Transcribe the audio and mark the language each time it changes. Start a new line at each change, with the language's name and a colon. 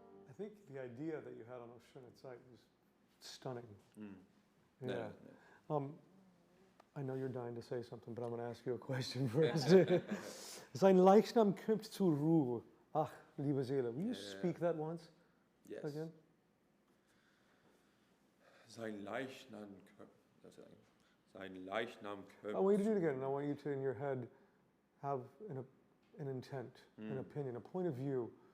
English: I think the idea that you had on Schöne Zeit was stunning. Mm. Yeah. No. I know you're dying to say something, but I'm going to ask you a question first.
German: Sein Leichnam kommt zur Ruhe. Ach, liebe Seele.
English: Will you speak that once Yes. again?
German: Sein Leichnam kommt.
English: I want you to do it again. And I want you to, in your head, have an intent, an opinion, a point of view.